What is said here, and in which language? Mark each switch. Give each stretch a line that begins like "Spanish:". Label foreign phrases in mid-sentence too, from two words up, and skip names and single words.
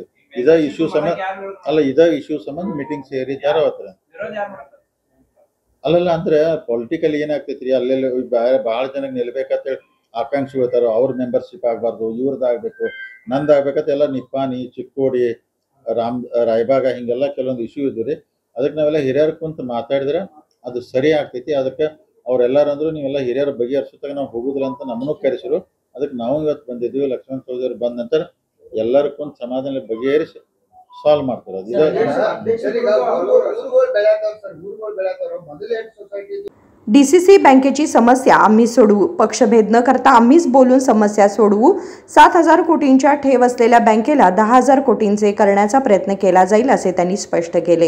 Kannada: ಇದೇ ಇಶ್ಯೂ ಸಂಬಂಧ ಮೀಟಿಂಗ್ ಸೇರಿದ್ದಾರೆ ಅವತ್ರ ಅಲ್ಲಲ್ಲ ಅಂದ್ರೆ ಪೊಲಿಟಿಕಲ್ ಏನಾಗ್ತೈತ್ರಿ, ಅಲ್ಲೆಲ್ಲ ಭಾಳ ಜನಕ್ಕೆ ನಿಲ್ಬೇಕಂತೇಳಿ ಆಕಾಂಕ್ಷಿ ಹೋಗ್ತಾರ, ಅವ್ರ ಮೆಂಬರ್ಶಿಪ್ ಆಗಬಾರ್ದು, ಇವ್ರದ್ದಾಗಬೇಕು, ನಂದಾಗಬೇಕಂತ ಎಲ್ಲ ನಿಪ್ಪಾನಿ ಚಿಕ್ಕೋಡಿ ರಾಯಬಾಗ ಹಿಂಗೆಲ್ಲ ಕೆಲವೊಂದು ಇಶ್ಯೂ ಇದ್ವು ರೀ। ಅದಕ್ಕೆ ನಾವೆಲ್ಲ ಹಿರಿಯರು ಕುಂತು ಮಾತಾಡಿದ್ರೆ ಅದು ಸರಿ ಆಗ್ತೈತಿ। ಅದಕ್ಕೆ ಅವ್ರೆಲ್ಲರೂ ಅಂದ್ರು ನೀವೆಲ್ಲ ಹಿರಿಯರ ಬಗೆಹರಿಸುತ್ತಾಗ ನಾವು ಹೋಗುದಿಲ್ಲ ಅಂತ ನಮ್ಮನ್ನು ಕರೆಸಿರು, ಅದಕ್ಕೆ ನಾವು ಇವತ್ತು ಬಂದಿದ್ವಿ। ಲಕ್ಷ್ಮಣ್ ಚೌಧರಿ ಬಂದ ನಂತರ ಎಲ್ಲರೂ ಕುಂತು ಸಮಾಧಾನ ಬಗೆಹರಿಸಿ ಸಾಲ್ವ್ ಮಾಡ್ತಾರೆ।
Marathi: डीसीसी बँकेची समस्या आम्ही सोडवू, पक्षभेद न करता आम्हीच बोलून समस्या सोडवू। 7,000 कोटींच्या ठेव असलेल्या बँकेला 10,000 कोटींचे करण्याचा प्रयत्न केला जाईल असे त्यांनी स्पष्ट केले।